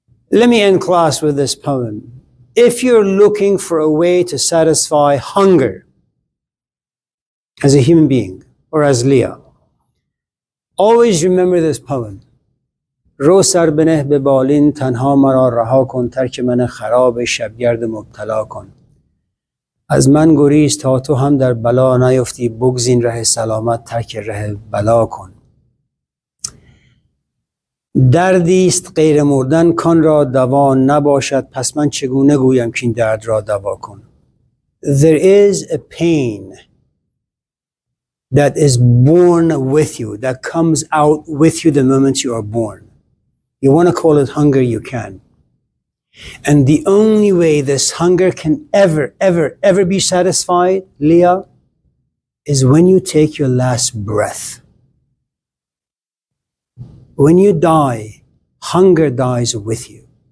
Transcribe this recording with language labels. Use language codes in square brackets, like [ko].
[en] Let me end class with this poem. If you're looking for a way to satisfy hunger as a human being or as Leah, always remember this poem. [fa] رو سر بنه به بالین تنها مرا رها کن ترک من خراب شبگرد مبتلا کن از من گریز تا تو هم در بلا نیفتی بگزین ره سلامت ترک ره بلا کن دردی است غیر مردن کان را دوا نباشد پس من چگونه گویم که این درد را دوا کن [en] There is a pain that is born with you, that comes out with you the moment you are born. You want to call it hunger, you can. And the only way this hunger can ever be satisfied, Leah, is when you take your last breath. When you die, hunger dies with you.